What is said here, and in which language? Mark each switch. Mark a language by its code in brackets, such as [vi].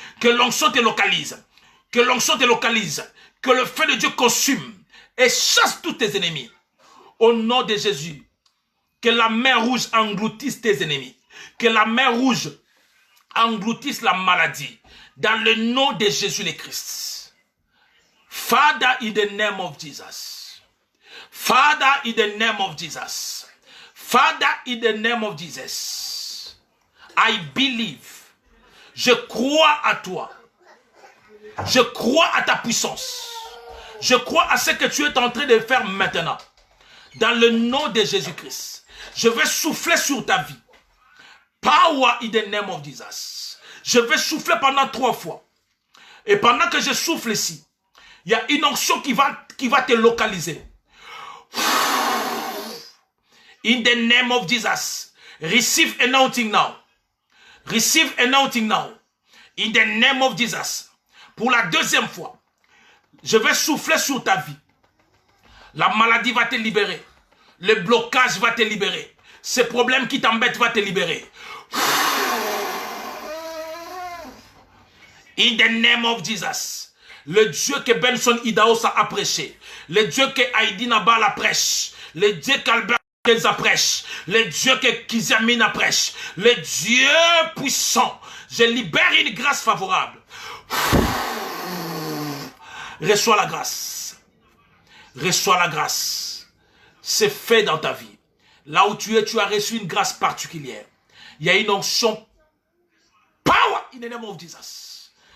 [fr] Que l'onction te localise. Que l'onction te localise. Que le feu de Dieu consume et chasse tous tes ennemis. Au nom de Jésus, que la mer rouge engloutisse tes ennemis. Que la mer rouge engloutisse la maladie. Dans le nom de Jésus le Christ. [en] Father, in the name of Jesus. Father, in the name of Jesus. Father, in the name of Jesus. I believe. [fr] Je crois à toi. Je crois à ta puissance. Je crois à ce que tu es en train de faire maintenant. Dans le nom de Jésus-Christ. Je vais souffler sur ta vie. [en] Power in the name of Jesus. [fr] Je vais souffler pendant 3 fois. Et pendant que je souffle ici, il y a une onction qui va te localiser. [en] In the name of Jesus. Receive anointing now. Receive anointing now. In the name of Jesus. [fr] Pour la 2e fois, je vais souffler sur ta vie. La maladie va te libérer. Le blocage va te libérer. Ce problème qui t'embête va te libérer. [en] In the name of Jesus. [fr] Le Dieu que Benson Idaos a prêché. Le Dieu que Heidi Nabal a prêché. Le Dieu qu'Albert a prêché. Le Dieu que Kizamine a prêché. Le Dieu puissant. Je libère une grâce favorable. Reçois la grâce. Reçois la grâce. C'est fait dans ta vie. Là où tu es, tu as reçu une grâce particulière. Il y a une onction. [en] Power in the name of Jesus.